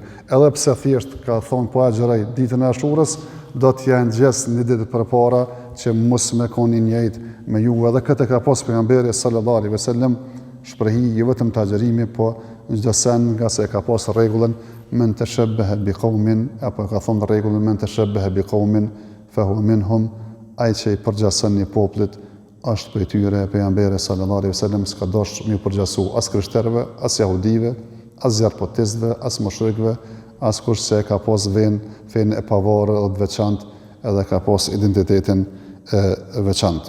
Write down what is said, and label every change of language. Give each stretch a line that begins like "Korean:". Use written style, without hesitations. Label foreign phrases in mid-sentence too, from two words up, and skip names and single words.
Albanian: Edhe pse thjesht ka thonë po agjëroj ditën e Ashurës, do t'ja ngjes një ditë përpara që mos me koni njëjtë me ju. Edhe këtë ka pas pejgamberi
Arabic: صلى الله عليه وسلم
Albanian: shprehi jo vetëm të agjërimi, po çdo sen nga se ka pas rregullën
Arabic: من تشبه بقوم,
Albanian: apo ka thonë rregullën
Arabic: من تشبه بقوم فهو منهم.
Albanian: Ai që i përgjason një popullit është prej tyre. Pejgamberi
Arabic: صلى الله عليه وسلم
Albanian: s'ka dosh më përgjasu as krishterëve, as jahudive, as zjarpotistëve, as mushrikëve, as kush se ka pas fenë e pavarur dhe të veçantë, edhe ka pas identitetin e veçantë.